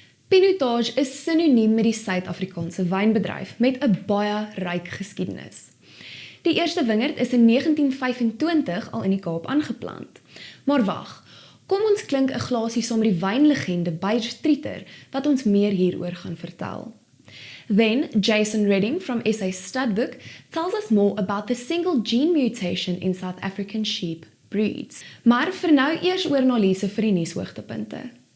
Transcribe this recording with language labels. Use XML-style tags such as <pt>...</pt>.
<af>Pinotage is sinoniem met die Suid-Afrikaanse wynbedryf met 'n baie ryk geskiedenis. Die eerste wingerd is in 1925 al in die Kaap aangeplant. Maar wag, kom ons klink 'n glasie saam met die Wynlegende Beyers Truter wat ons meer hieroor gaan vertel.</af> <en>Then, Jason Redding from SA Studbook tells us more about the single gene mutation in South African sheep breeds.</en> <af>Maar vir nou eers oor analise vir die nuushoogtepunte.</af>